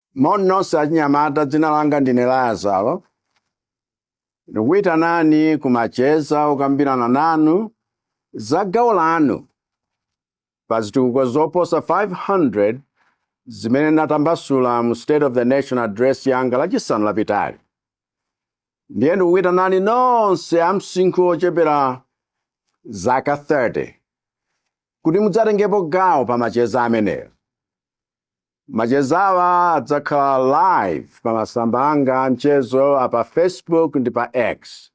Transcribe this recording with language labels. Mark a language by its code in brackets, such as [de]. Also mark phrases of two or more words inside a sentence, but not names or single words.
[ny] Nonse achinyamata dzina langa ndine Lazaro. Ndikuyitanani kumacheza ukambirana nanu za gawo lanu pa zitukuko zoposa 500 zimene natambasula mu [en] State of the Nation address [ny] yanga lachisanu lapitali. Ndiye ndikuyitanani nonse amsinkhu ochepera zaka 30 kuti mudzatengepo gawo pa macheza ameneyo. Machezawa adzakhala live pa masamba anga mchezo apa Facebook ndi pa X.